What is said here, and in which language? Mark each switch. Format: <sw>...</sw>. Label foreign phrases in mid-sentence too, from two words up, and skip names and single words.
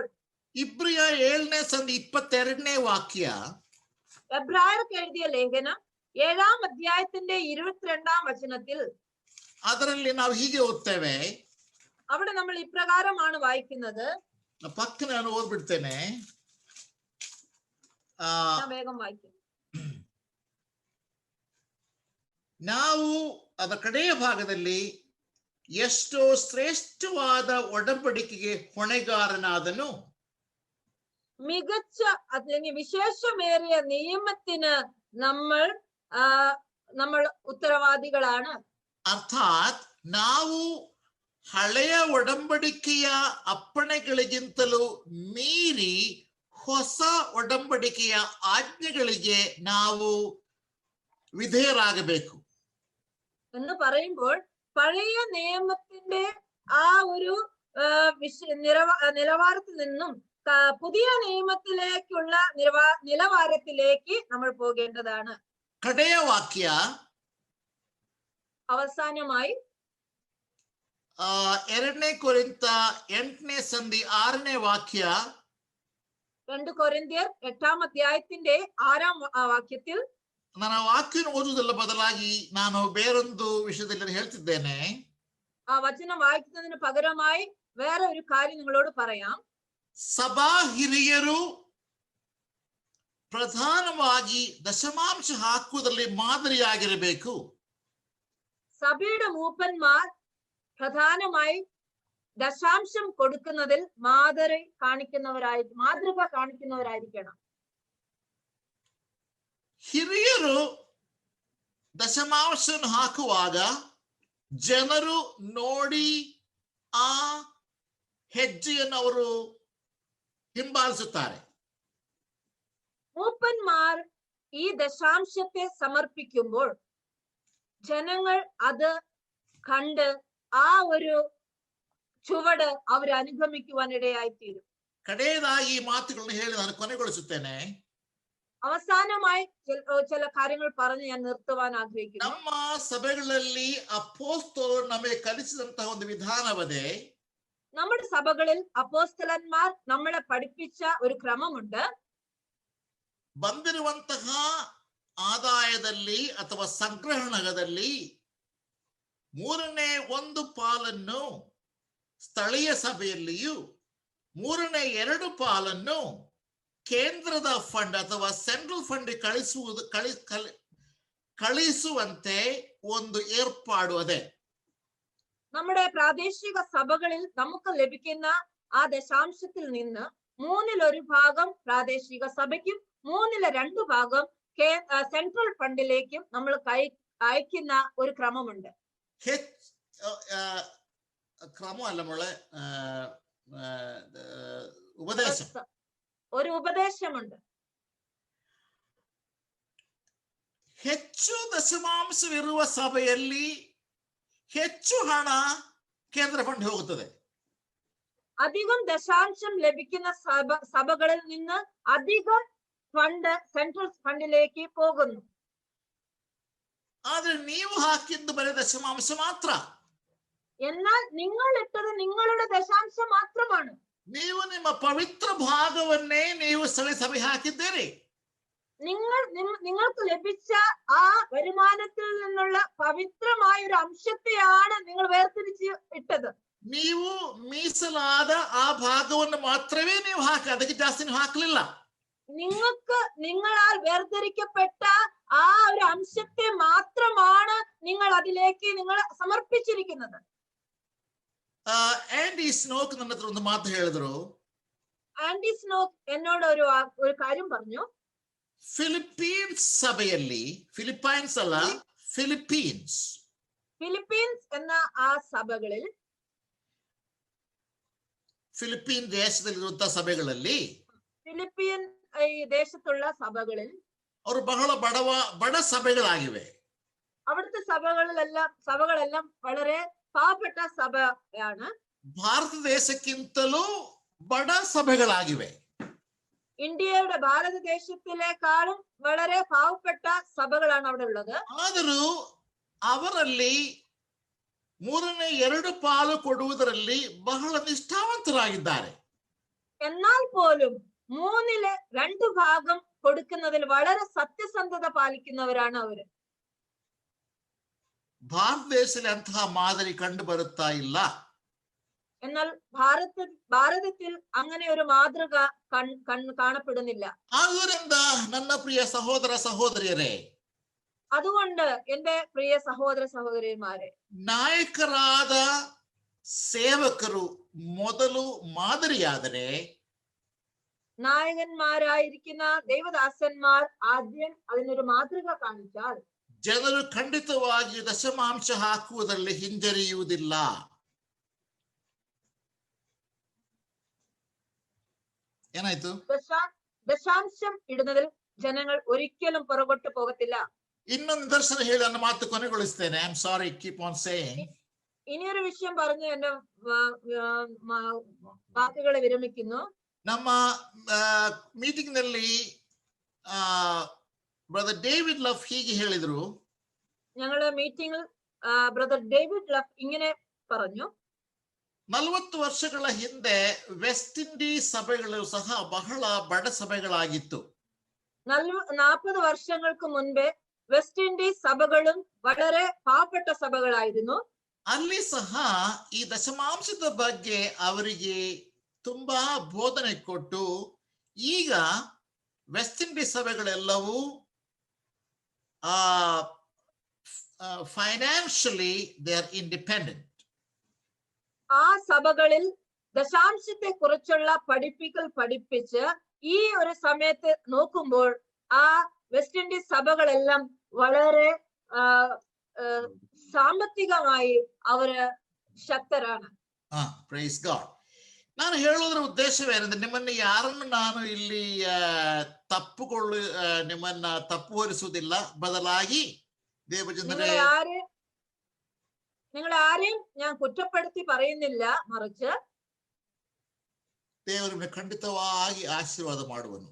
<kn>ഇബ്രിയ 7ನೇ ಸಂಧಿ 22ನೇ ವಾಕ್ಯ,</kn> <ml>എബ്രായർക്ക് എഴുതിയ ലേഖനം 7-ാം അധ്യായത്തിന്റെ 22-ാം വചനത്തിൽ</ml> <kn>ಅದರಲ್ಲಿ ನಾವು ಹೀಗೆ ಓದ್ತೇವೆ.</kn> <ml>അവിടെ നമ്മൾ ഇപ്രകാരമാണ് വായിക്കുന്നത്.</ml> <kn>ಪಕ್ಕನೆ ನಾನು ಓದ್ಬಿಡ್ತೇನೆ.</kn> <ml>ഞാൻ വേഗം വായിക്കും.</ml> <kn>ನಾವು ಅದರ ಕಡೆಯ ಭಾಗದಲ್ಲಿ ಎಷ್ಟೋ ಶ್ರೇಷ್ಠವಾದ ಒಡಂಬಡಿಕೆಗೆ ಹೊಣೆಗಾರನಾದನು.</kn> <ml>മികച്ച അല്ലെങ്കിൽ വിശേഷമേറിയ നിയമത്തിന് നമ്മൾ ഉത്തരവാദികളാണ്.</ml> <kn>ಅರ್ಥಾತ್ ನಾವು ಹಳೆಯ ಒಡಂಬಡಿಕೆಯ ಅಪ್ಪಣೆಗಳಿಗಿಂತಲೂ ಮೀರಿ ಹೊಸ ಒಡಂಬಡಿಕೆಯ ಆಜ್ಞೆಗಳಿಗೆ ನಾವು ವಿಧೇಯರಾಗಬೇಕು</kn> <ml>എന്ന് പറയുമ്പോൾ പഴയ നിയമത്തിന്റെ ആ ഒരു നിലവാരത്തിൽ നിന്നും പുതിയ നിയമത്തിലേക്കുള്ള നിലവാരത്തിലേക്ക് നമ്മൾ പോകേണ്ടതാണ്.</ml> <kn>ಕಡೆಯ ವಾಕ್ಯ</kn> <ml>അവസാനമായി</ml> <kn>2 ಕೊರಿಂಥ 8ನೇ ಸಂಧಿ 6ನೇ ವಾಕ್ಯ,</kn> <ml>2 കൊരിന്ത്യർ 8-ാം അധ്യായത്തിന്റെ 6-ാം വാക്യത്തിൽ,</ml> <kn>ನಾನು ವಾಕ್ಯ ಓದುವುದಲ್ಲ ಬದಲಾಗಿ ನಾನು ಬೇರೊಂದು ವಿಷಯದಲ್ಲಿ ಹೇಳ್ತಿದ್ದೇನೆ.</kn> <ml>ആ വചനം വായിക്കുന്നതിന് പകരമായി വേറെ ഒരു കാര്യം നിങ്ങളോട് പറയാം.</ml> <kn>സഭാ ಹಿರಿಯರು ಪ್ರಧಾನವಾಗಿ ದಶಮಾಂಶ ಹಾಕುವುದರಲ್ಲಿ ಮಾದರಿಯಾಗಿರಬೇಕು.</kn> <ml>സഭയുടെ മൂപ്പന്മാർ പ്രധാനമായി ദശാംശം കൊടുക്കുന്നതിൽ മാതൃക കാണിക്കുന്നവരായിരിക്കണം.</ml> <kn>ಹಿರಿಯರು ದಶಮಾಂಶವನ್ನು ಹಾಕುವಾಗ ಜನರು ನೋಡಿ ಆ ಹೆಜ್ಜೆಯನ್ನು ಅವರು ಹಿಂಬಾಲಿಸುತ್ತಾರೆ.</kn> <ml>മൂപ്പന്മാർ ഈ ദശാംശത്തെ സമർപ്പിക്കുമ്പോൾ ജനങ്ങൾ അത് കണ്ട് ആ ഒരു ചുവട് അവർ അനുഗമിക്കുവാൻ ഇടയായിത്തീരും.</ml> <kn>ಕಡೆಯದಾಗಿ ಈ ಮಾತುಗಳನ್ನು ಹೇಳಿ ನಾನು ಕೊನೆಗೊಳಿಸುತ್ತೇನೆ.</kn> <ml>അവസാനമായി ചില കാര്യങ്ങൾ പറഞ്ഞ് ഞാൻ നിർത്തുവാൻ ആഗ്രഹിക്കുന്നു.</ml> <kn>ನಮ್ಮ ಸಭೆಗಳಲ್ಲಿ ಅಪೊಸ್ತಲರು ನಮಗೆ ಕಲಿಸಿದಂತಹ ಒಂದು ವಿಧಾನವದೆ.</kn> <ml>നമ്മുടെ സഭകളിൽ അപ്പോസ്തലന്മാർ നമ്മളെ പഠിപ്പിച്ച ഒരു ക്രമമുണ്ട്.</ml> <kn>ಬಂದಿರುವಂತಹ ಆದಾಯದಲ್ಲಿ ಅಥವಾ ಸಂಗ್ರಹಣದಲ್ಲಿ 3ನೇ 1 ಪಾಲನ್ನು ಸ್ಥಳೀಯ ಸಭೆಯಲ್ಲಿಯೂ 3ನೇ 2 ಪಾಲನ್ನು ಕೇಂದ್ರದ ಫಂಡ್ ಅಥವಾ</kn> <en>central fund</en> <kn>ಕಳಿಸುವಂತೆ ಒಂದು ಏರ್ಪಾಡು ಅದೇ.</kn> <ml>നമ്മുടെ പ്രാദേശിക സഭകളിൽ നമുക്ക് ലഭിക്കുന്ന ആ ദശാംശത്തിൽ നിന്ന് 1/3 ഭാഗം പ്രാദേശിക സഭയ്ക്കും 1/2 ഭാഗം സെൻട്രൽ ഫണ്ടിലേക്കും നമ്മൾ അയക്കുന്ന ഒരു ക്രമമുണ്ട്. ക്രമമല്ല മോളെ, ഉപദേശം, ഒരു ഉപദേശമുണ്ട്.</ml> <kn>ಹೆಚ್ಚು ದಶಮಾಂಶವಿರುವ ಸಭೆಯಲ್ಲಿ ಹೆಚ್ಚು ಹಣ ಕೇಂದ್ರ ಫಂಡ್ ಹೋಗುತ್ತದೆ.</kn> <ml>അധികം ദശാംശം ലഭിക്കുന്ന സഭകളിൽ നിന്ന് അധികം ഫണ്ട് സെൻട്രൽ ഫണ്ടിലേക്ക് പോകുന്നു.</ml> <kn>ಆದ್ರೆ ನೀವು ಹಾಕಿದ್ದು ಬರೀ ದಶಮಾಂಶ ಮಾತ್ರ.</kn> <ml>എന്നാൽ നിങ്ങൾ ഇട്ടത് നിങ്ങളുടെ ദശാംശം മാത്രമാണ്.</ml> <kn>ನೀವು ನಿಮ್ಮ ಪವಿತ್ರ ಭಾಗವನ್ನೇ ನೀವು ಸ್ಥಳೀಯ ಸಭೆ ಹಾಕಿದ್ದೀರಿ.</kn> <ml>നിങ്ങൾക്ക് ലഭിച്ച ആ വരുമാനത്തിൽ നിന്നുള്ള പവിത്രമായ ഒരു അംശത്തെയാണ് നിങ്ങൾ വേർതിരിച്ച് ഇട്ടത്.</ml> <kn>ನೀವು ಮೀಸಲಾದ ಆ ಭಾಗವನ್ನು ಮಾತ್ರವೇ ನೀವು ಹಾಕಿ, ಅದಕ್ಕೆ ಜಾಸ್ತಿ ನೀವು ಹಾಕಲಿಲ್ಲ.</kn> <ml>നിങ്ങളാൽ വേർതിരിക്കപ്പെട്ട ആ ഒരു അംശത്തെ മാത്രമാണ് നിങ്ങൾ അതിലേക്ക് നിങ്ങൾ സമർപ്പിച്ചിരിക്കുന്നത്.</ml> <kn>ആൻഡി സ്നോക്ക് ನನ್ನ ಹತ್ರ ಒಂದು ಮಾತು ಹೇಳಿದ್ರು.</kn> <ml>ആൻഡി സ്നോക്ക് എന്നോട് ഒരു കാര്യം പറഞ്ഞു. ഫിലിപ്പീൻസ് സഭಯಲ್ಲಿ, ഫിലിപ്പൈൻസ് അല്ല, ഫിലിപ്പീൻസ് എന്ന ആ സഭകളിൽ,</ml> <kn>ഫിലിപ്പീൻ ദേശದಲ್ಲಿರುವಂತಹ ಸಭೆಗಳಲ್ಲಿ,</kn> <ml>ഫിലിപ്പീൻ ഈ ദേശത്തുള്ള സഭകളിൽ</ml> <kn>ಅವರು ಬಹಳ ಬಡ ಸಭೆಗಳಾಗಿವೆ.</kn> <ml>അവിടുത്തെ സഭകളെല്ലാം വളരെ പാവപ്പെട്ട സഭയാണ്.</ml> <kn>ಭಾರತ ದೇಶಕ್ಕಿಂತಲೂ ಬಡ ಸಭೆಗಳಾಗಿವೆ.</kn> <ml>ഇന്ത്യയുടെ ഭാരതദേശത്തിലേക്കാളും വളരെ പാവപ്പെട്ട സഭകളാണ് അവിടെ ഉള്ളത്.</ml> <kn>ಆದರೂ ಅವರಲ್ಲಿ 2/3 ಪಾಲು ಕೊಡುವುದರಲ್ಲಿ ಬಹಳ ನಿಷ್ಠಾವಂತರಾಗಿದ್ದಾರೆ.</kn> <ml>എന്നാൽ പോലും 2/3 ഭാഗം കൊടുക്കുന്നതിൽ വളരെ സത്യസന്ധത പാലിക്കുന്നവരാണ് അവര്.</ml> <kn>ಭಾರತ ದೇಶದಲ್ಲಿ ಅಂತಹ ಮಾದರಿ ಕಂಡು ಬರುತ್ತಾ ಇಲ್ಲ.</kn> <ml>എന്നാൽ ഭാരതത്തിൽ അങ്ങനെ ഒരു മാതൃക കാണപ്പെടുന്നില്ല.</ml> <kn>ಆದ್ದರಿಂದ ನನ್ನ ಪ್ರಿಯ ಸಹೋದರ ಸಹೋದರಿಯರೇ,</kn> <ml>അതുകൊണ്ട് എന്റെ പ്രിയ സഹോദര സഹോദരിമാരെ,</ml> <kn>ನಾಯಕರಾದ ಸೇವಕರು ಮೊದಲು ಮಾದರಿಯಾದರೆ,</kn> <ml>നായകന്മാരായിരിക്കുന്ന ദൈവദാസന്മാർ ആദ്യം അതിനൊരു മാതൃക കാണിച്ചാൽ</ml> <kn>ಜನರು ಖಂಡಿತವಾಗಿ ದಶಮಾಂಶ ಹಾಕುವುದರಲ್ಲಿ ಹಿಂಜರಿಯುವುದಿಲ್ಲ. ಏನಾಯ್ತು?</kn> <ml>ദശാംശം ഇടുന്നതിൽ ജനങ്ങൾ ഒരിക്കലും പുറകോട്ട് പോകത്തില്ല.</ml> <kn>ಇನ್ನೊಂದು ನಿದರ್ಶನ ಹೇಳಿ ನನ್ನ ಮಾತು ಕೊನೆಗೊಳಿಸ್ತೇನೆ.</kn> <en>I am sorry, keep on saying.</en> <ml>ഇനിയൊരു വിഷയം പറഞ്ഞ് എന്റെ വാക്കുകളെ വിരമിക്കുന്നു.</ml> <kn>ನಮ್ಮ ಮೀಟಿಂಗ್ ನಲ್ಲಿ ಬ್ರದರ್ ಡೇವಿಡ್ ಲಫ್ ಹೀಗೆ ಹೇಳಿದ್ರು.</kn> <ml>ഞങ്ങളുടെ മീറ്റിംഗിൽ ബ്രദർ ഡേവിഡ് ലഫ് ഇങ്ങനെ പറഞ്ഞു,</ml> <kn>40 ವರ್ಷಗಳ ಹಿಂದೆ ವೆಸ್ಟ್ ಇಂಡೀಸ್ ಸಭೆಗಳು ಸಹ ಬಹಳ ಬಡ ಸಭೆಗಳಾಗಿತ್ತು.</kn> <ml>40 വർഷങ്ങൾക്ക് മുൻപേ വെസ്റ്റ് ഇൻഡീസ് സഭകളും വളരെ പാവപ്പെട്ട സഭകളായിരുന്നു.</ml> <kn>ಅಲ್ಲಿ ಸಹ ಈ ದಶಮಾಂಶದ ಬಗ್ಗೆ ಅವರಿಗೆ ತುಂಬಾ ಬೋಧನೆ ಕೊಟ್ಟು, ಈಗ ವೆಸ್ಟ್ ಇಂಡೀಸ್ ಸಭೆಗಳೆಲ್ಲವೂ</kn> <en>financially they are independent.</en> <ml>ആ സഭകളിൽ ദശാംശത്തെ കുറിച്ചുള്ള പഠിപ്പിച്ച് ഈ ഒരു സമയത്ത് നോക്കുമ്പോൾ ആ വെസ്റ്റ് ഇൻഡീസ് സഭകളെല്ലാം വളരെ സാമ്പത്തികമായി അവര് ശക്തരാണ്.</ml> <en>praise God.</en> <kn>ನಾನು ಹೇಳೋದ್ರ ಉದ್ದೇಶವೇನೆಂದ್ರೆ, ನಿಮ್ಮನ್ನ ಯಾರನ್ನು ನಾನು ಇಲ್ಲಿ ನಿಮ್ಮನ್ನ ತಪ್ಪು ಹೊರಿಸುವುದಿಲ್ಲ. ಬದಲಾಗಿ ದೇವಜನರೇ,</kn> <ml>നിങ്ങളെ ആരെയും ഞാൻ കുറ്റപ്പെടുത്തി പറയുന്നില്ല, മറിച്ച്</ml> <kn>ದೇವರು ಖಂಡಿತವಾಗಿ ಆಶೀರ್ವಾದ ಮಾಡುವನು.</kn>